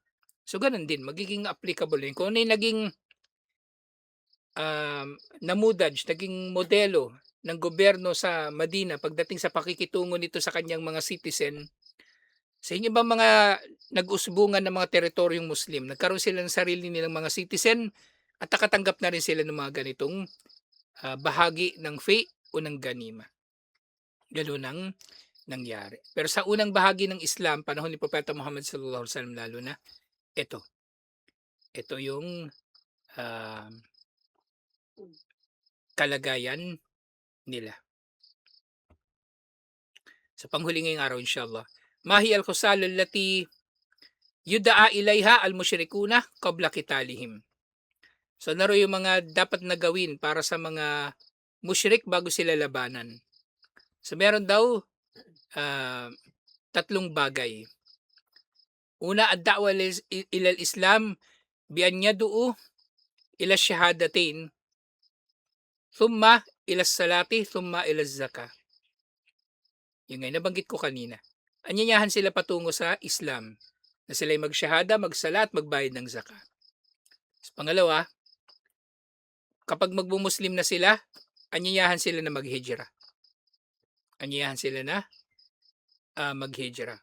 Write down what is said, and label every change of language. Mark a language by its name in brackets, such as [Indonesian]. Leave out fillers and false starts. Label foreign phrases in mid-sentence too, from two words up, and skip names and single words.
[Filipino] So ganun din, magiging applicable din. Kung ano yung naging namudaj, naging modelo ng gobyerno sa Madina pagdating sa pakikitungo nito sa kanyang mga citizen, sa inyo ba mga nag-usbungan ng mga teritoryong Muslim, nagkaroon sila ng sarili nilang mga citizen at nakatanggap na rin sila ng mga ganitong bahagi ng fee o ng ganima. Ganun ang nangyari. Pero sa unang bahagi ng Islam, panahon ni Propeta Muhammad sallallahu alaihi wasallam lalo na, ito yung kalagayan nila. Sa panghuli ngayong araw inshallah, [Arabic] ما هي الخصال التي يدعى إليها المشركون قبل قتالهم. [Filipino] So naro yung mga dapat na gawin para sa mga musyrik bago sila labanan. So meron daw tatlong bagay. Una, [Arabic] الدعوة إلى الإسلام بأن يدعو إلى الشهادتين ثم إلى الصلاة ثم إلى الزكاة. [Filipino] Yung nga nabanggit ko kanina. Anyayahan sila patungo sa Islam na sila'y magshahada, magsalat, magbayad ng zakah. Pangalawa, kapag magmumuslim na sila, anyayahan sila na maghijra. Anyayahan sila na maghijra.